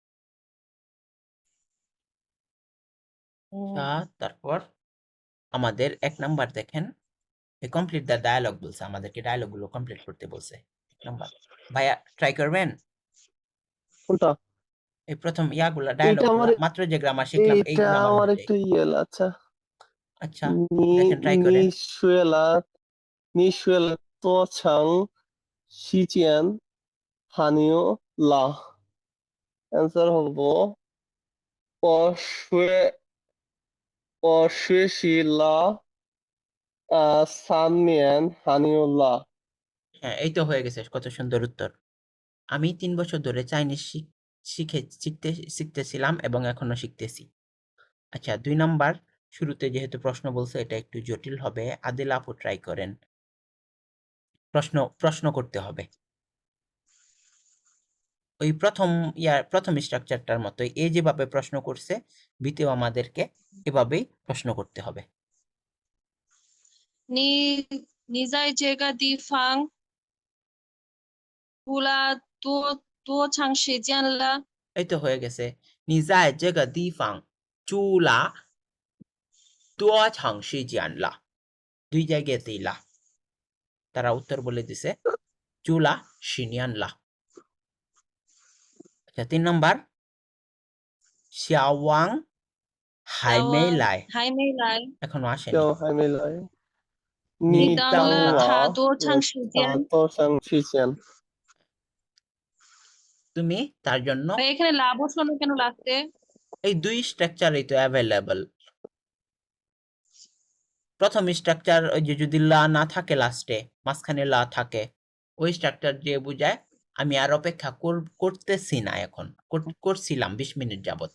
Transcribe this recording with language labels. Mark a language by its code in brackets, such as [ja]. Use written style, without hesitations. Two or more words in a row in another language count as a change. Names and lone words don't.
[bn] তারপর আমাদের 1 নাম্বার দেখেন, [en] complete the dialog [bn] বলছে, আমাদেরকে ডায়ালগ গুলো কমপ্লিট করতে বলছে। 1 নাম্বার, ভাইয়া ট্রাই করবেন কোনটা? এই প্রথম ইয়াগুলা, ডায়ালগ এইটা আমার গুলা, মাত্র যে গ্রামার শিখলাম এই এইটা গ্রামার আমার অনুযায়ী। একটু আচ্ছা। আচ্ছা দেখেন ট্রাই করেন। [zh] 你学了多长时间韩语了？answer হবো我学习了3年韩语了。 [bn] হ্যাঁ এই তো হয়ে গেছে, কত সুন্দর উত্তর। আমি 3 বছর ধরে চাইনিজ শিখতেছিলাম এবং এখনো শিখতেছি। আচ্ছা 2 নাম্বার, শুরুতে যেহেতু প্রশ্ন বলছে এটা একটু জটিল হবে, আদিল আপু ট্রাই করেন, প্রশ্ন করতে হবে ওই প্রথম স্ট্রাকচারটার মতোই, এ যেভাবে প্রশ্ন করছে বিতেও আমাদেরকে এভাবেই প্রশ্ন করতে হবে। [zh] 你在这个地方住了多长时间了？ [bn] এই তো হয়ে গেছে, [zh] 你在这个地方住了多长时间了, [bn] 2 জায়গাতেই লা, তারা উত্তর বলে দিছে [zh] 住了十年了. [bn] আচ্ছা 3 নাম্বার, [zh] 小王还没来, 还没来。 এখনো আসেনি। 就还没来。你你等等了他我多长时间？多长时间？ [bn] তুমি তার জন্য, ভাই এখানে লাভ বসানো কেন লাস্টে? এই 2 স্ট্রাকচারই তো অ্যাভেলেবল। প্রথম স্ট্রাকচার ওই যে যদি লা না থাকে লাস্টে, মাঝখানে লা থাকে, ওই স্ট্রাকচার দিয়ে বোঝায় আমি আর অপেক্ষা করতেছি না এখন, করছিলাম 20 মিনিট যাবত।